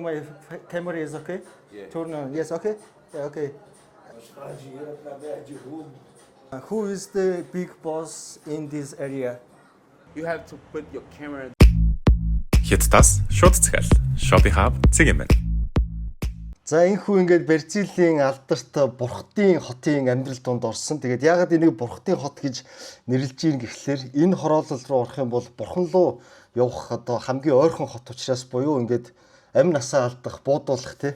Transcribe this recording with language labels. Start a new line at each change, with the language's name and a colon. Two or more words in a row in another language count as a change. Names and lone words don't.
English: my camera is okay? Yeah. Turn on. Yes, okay? Yeah, okay. Who is the big boss in this area? You have to put your camera.
Mongolian: Хятадаас шууд захиал. Shopee Hub цэг юм байна. За энэхүү ингээд Бразилийн алдарт бурхтын хотын амьдрал донд орсон. Тэгээд яагаад энийг бурхтын хот гэж нэрлэж ийн гэхлээр энэ хороолол руу орох юм бол бурхан руу явах одоо хамгийн ойрхон хот учраас буюу ингээд амь насаа алдах, буудуулах тий.